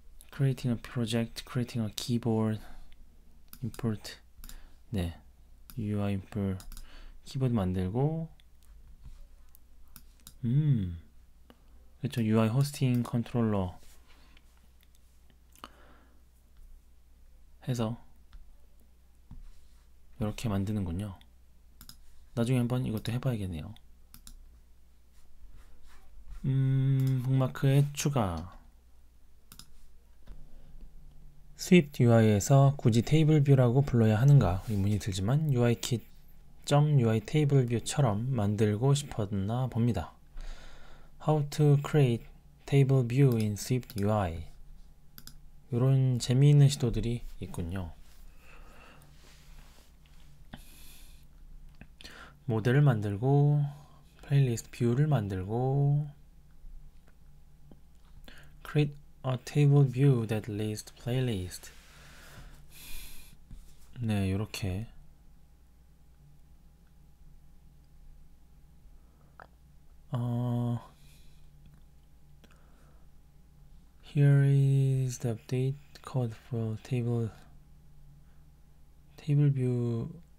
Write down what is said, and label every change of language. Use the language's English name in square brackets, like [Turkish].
[English] Creating a project, creating a keyboard, import. [Korean] 네. UI import 키보드 만들고 그렇죠. UI 호스팅 컨트롤러 해서 이렇게 만드는군요. 나중에 한번 이것도 해봐야겠네요. 북마크의 추가. 스위프트 UI에서 굳이 테이블 뷰라고 불러야 하는가 의문이 들지만 UIKit.UI 테이블 뷰처럼 만들고 싶었나 봅니다. [English] How to create table view in Swift UI. [Korean] 이런 재미있는 시도들이 있군요. 모델을 만들고 플레이리스트 뷰를 만들고 [English] create a table view that lists playlist. [Korean] 네, 이렇게 [English] Here is the update code for table view.